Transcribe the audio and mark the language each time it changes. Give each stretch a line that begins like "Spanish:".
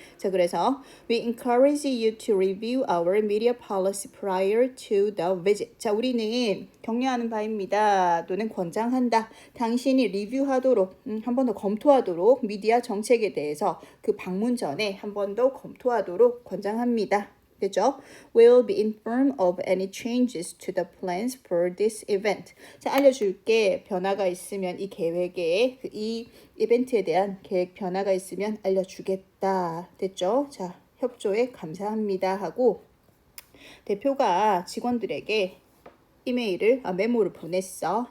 English: 자, 그래서 we encourage you to review our media policy prior to the visit.
Korean: 자, 우리는 격려하는 바입니다. 또는 권장한다. 당신이 리뷰하도록 한 번 더 검토하도록 미디어 정책에 대해서 그 방문 전에 한 번 더 검토하도록 권장합니다. 됐죠?
English: Will be informed of any changes to the plans for this event.
Korean: 자, 알려줄게. 변화가 있으면 이 계획에 이 이벤트에 대한 계획 변화가 있으면 알려주겠다. 됐죠? 자, 협조에 감사합니다 하고 대표가 직원들에게 이메일을 메모를 보냈어.